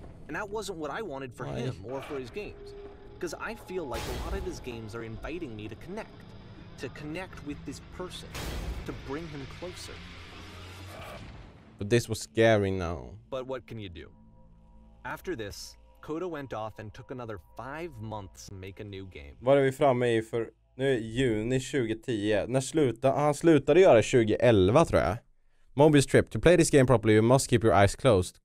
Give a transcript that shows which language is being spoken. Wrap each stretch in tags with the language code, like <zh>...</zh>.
<en>And that wasn't what I wanted for him or for his games. Because I feel like a lot of his games are inviting me to connect with this person, to bring him closer. But this was scary now. But what can you do? After this, Coda went off and took another 5 months to make a new game.</en> <sv>Vad är vi framme i för... Nu är juni 2010. Han slutade göra 2011 tror jag.</sv> <en>Mobile's trip. To play this game properly you must keep your eyes closed.</en>